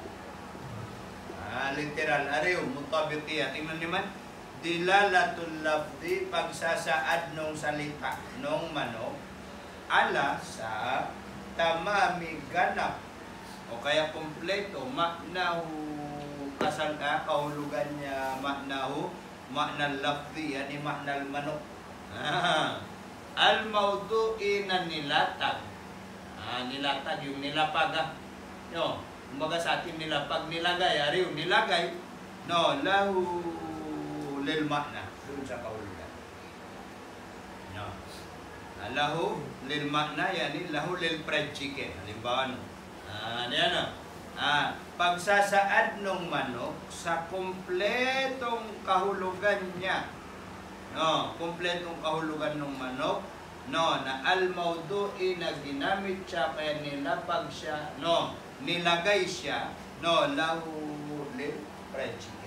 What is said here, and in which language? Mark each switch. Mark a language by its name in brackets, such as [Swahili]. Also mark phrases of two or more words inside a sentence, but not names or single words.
[Filipino] Literal. Mutabiqiyah. Tingnan naman. [Arabic] دلالة اللفظ, [Filipino] pagsasaad nung salita nung manok ala sa tamami ganap o kaya kompleto ma'nahu, kahulugan niya [Arabic] معناه، معنى اللفظ، يعني معنى [Filipino] manok, [Arabic] الموضوع [Filipino] na nilatag, nilatag yung nilapag, kumbaga sa atin nilapag, nilagay, nilagay, [Arabic] له للمعنى, [Filipino] doon sa kahulugan. [Arabic] له للمعنى، يعني له لل [English] fried chicken. [Filipino] Halimbawa, no? Diyan, no? Pagsasaad ng manok sa kumpletong kahulugan niya. No, kumpletong kahulugan ng manok, no, na al-mawdu'i na ginamit siya, kaya nilapag siya, no, nilagay siya, no, [Arabic] له لل [English] fried chicken.